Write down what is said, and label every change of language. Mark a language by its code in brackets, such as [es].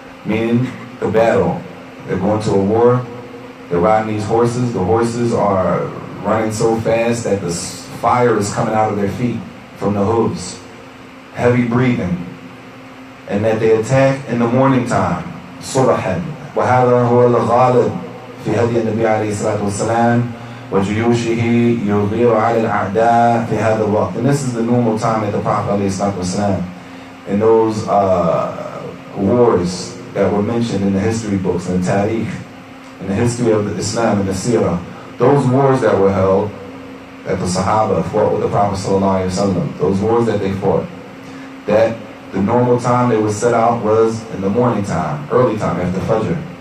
[en] Meaning the battle. They're going to a war. They're riding these horses. The horses are running so fast that the fire is coming out of their feet from the hooves. Heavy breathing. And that they attack in the morning time. Subahan. [ar] وَهَذَا هُوَ الْغَالِبُ في هدي النبي عليه الصلاة والسلام وجيوشه يغير على الأعداء في هذا الوقت. [en] And this is the normal time that the Prophet [ar] عليه الصلاة والسلام, [en] in those wars that were mentioned in the history books and the Tariq, in the history of the Islam and the Seerah, those wars that were held, that the Sahaba fought with the Prophet sallallahu alaihi wasallam, those wars that they fought, that the normal time they would set out was in the morning time, early time after Fajr.